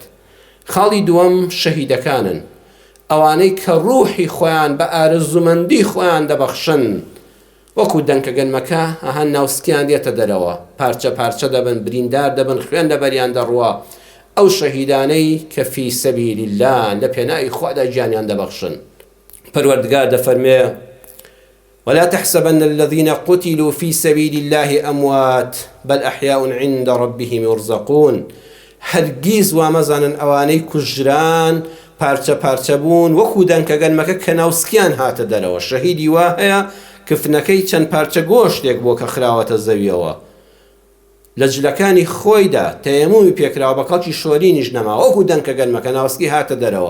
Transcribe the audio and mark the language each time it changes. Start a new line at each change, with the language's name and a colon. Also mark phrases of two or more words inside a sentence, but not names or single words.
Central Kurdish: خاڵی دووەم شەهیدەکانن، ئەوانەی کە ڕوحی خۆیان بە ئارزومەندی خۆیان دەبەخشن، وەکو دەنکە گەنمەکە ئەهەن ناوسکیان دێتە دەرەوە، پارچە پارچە دەبن، بریندار دەبن، خوێن لەبەریان دەڕوە. ئەو شەهیدانەی کە
Arabic: فی سەبیل الله
Central Kurdish: لە پێناوی خوادا گیانیان دەبەخشن. پەروەردگار دەفەرمێ:
Arabic: ولا تحسبن الذين قتلوا في سبيل الله أموات بل أحياء عند ربهم يرزقون.
Central Kurdish: هەرگیز وامەزانن ئەوانەی کوژران پارچە پارچە بوون وەکو دەنکە گەنمەکە کە ناوسکیان هاتە دەرەوە. شەهیدی وا هەیە کفنەکەی چەند پارچە گۆشتێک بۆ کە خراوەتە زەویەوە، لە جلەکانی خۆیدا تەیەمومی پێکراوە، بە کەڵکی شۆرینیش نەما، وەکو دەنکە گەنمەکە ناوسکی هاتە دەرەوە.